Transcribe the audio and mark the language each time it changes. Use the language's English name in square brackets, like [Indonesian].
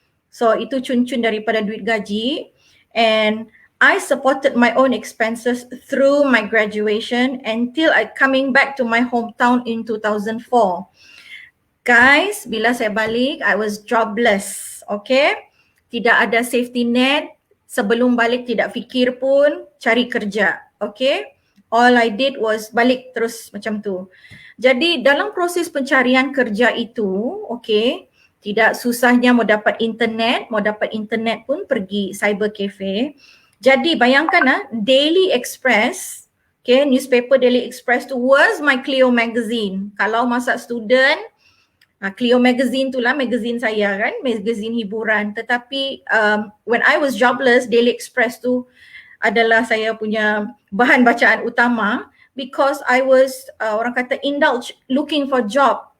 [English] So [Malay] itu cun-cun daripada duit gaji, [English] and I supported my own expenses through my graduation until I coming back to my hometown in 2004. Guys, [Malay] bila saya balik, [English] I was jobless, okay? [Malay] Tidak ada safety net, sebelum balik tidak fikir pun cari kerja, okay? [English] All I did was [Malay] balik terus macam tu. Jadi dalam proses pencarian kerja itu, okay, tidak susahnya mau dapat internet pun pergi cyber cafe. Jadi bayangkan Daily Express, okay, newspaper Daily Express tu [English] was my Clio magazine. [Malay] Kalau masa student, Clio magazine tu lah magazine saya kan, magazine hiburan. Tetapi [English] when I was jobless, Daily Express [Malay] tu adalah saya punya bahan bacaan utama [English] because I was [Malay] orang kata [English] indulge looking for job.